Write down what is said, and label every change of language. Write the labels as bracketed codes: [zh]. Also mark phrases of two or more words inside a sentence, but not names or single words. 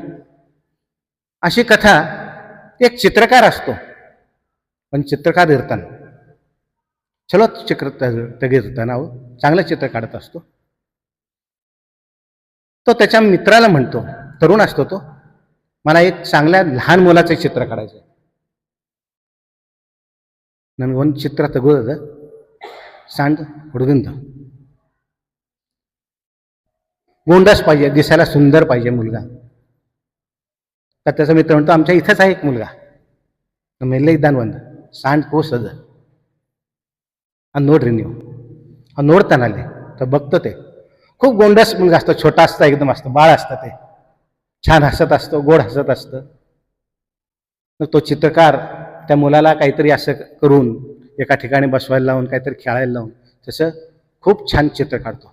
[mr] अशी कथा, एक चित्रकार असतो, पण चित्रकार इरताना चलो चित्रना चांगलं चित्र काढत असतो। तो त्याच्या मित्राला म्हणतो, तरुण असतो तो, मला एक चांगल्या लहान मुलाचं चित्र काढायचं, [kn] ನನಗೊಂದು ಚಿತ್ರ ತೆಗೆದು ಸಣ್ಣ ಹುಡುಗಂದು [mr] गोंडस पाहिजे, दिसायला सुंदर पाहिजे मुलगा। तर त्याचा मित्र म्हणतो आमच्या इथेच आहे एक मुलगा, [kn] ಮೆಲ್ಲೆ ಇದ್ದಾನೆ ಒಂದು ಸಣ್ಣ ಕೂಸದ ನೋಡ್ರಿ ನೀವು। [mr] ನೋಡ್ತಾನಲ್ಲಿ तर बघतो ते खूप गोंडस मुलगा असतो, छोटा असतो, एकदम असतो, बाळ असतं, ते छान हसत असतो, गोड हसत असतं। तो चित्रकार त्या मुलाला काहीतरी असं करून एका ठिकाणी बसवायला लावून काहीतरी खेळायला लावून तसं खूप छान चित्र काढतो।